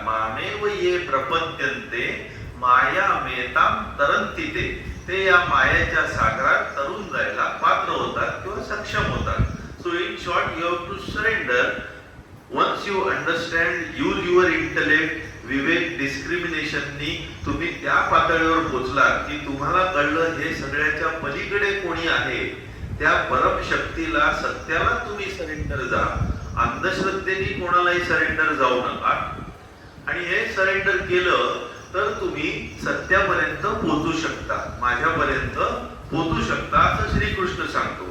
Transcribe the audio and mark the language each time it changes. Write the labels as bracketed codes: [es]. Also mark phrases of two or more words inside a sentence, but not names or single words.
[sa] मामेव ये प्रपद्यन्ते माया मेताम तरंती ते [mr] या मायेच्या सागरात तरुण जायला पात्र होतात किंवा सक्षम होतात. [en] so in short you have to surrender. once you understand, use your intellect, [mr] विवेक, डिस्क्रिमिनेशननी तुम्ही त्या पातळीवर पोहोचलात की तुम्हाला कळलं हे सगळ्याच्या पलीकडे कोणी आहे, त्या परम शक्तीला, सत्याला तुम्ही सरेंडर जा अंधश्रद्धेने कोणालाही सरेंडर जाऊ नका, आणि हे सरेंडर केलं तर तुम्ही सत्यापर्यंत पोहोचू शकता, माझ्यापर्यंत पोहोचू शकता, असं श्रीकृष्ण सांगतो.